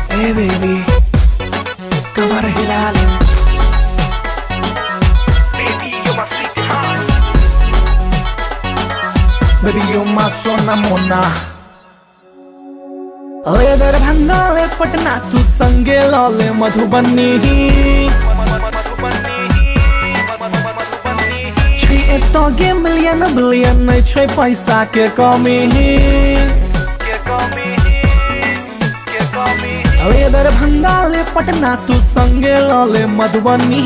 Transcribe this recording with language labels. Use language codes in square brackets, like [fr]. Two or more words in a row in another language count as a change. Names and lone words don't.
[mai] बेबी कमर हिला ले [en] Baby, you my [mai] sona mona. ले दरभंगा ले पटना तू संगे लाले मधुबनी छे तो गे [en] million billion [mai] नहीं छे पैसा के कमी ले दरभंगा ले पटना तू संगे लाले मधुबनी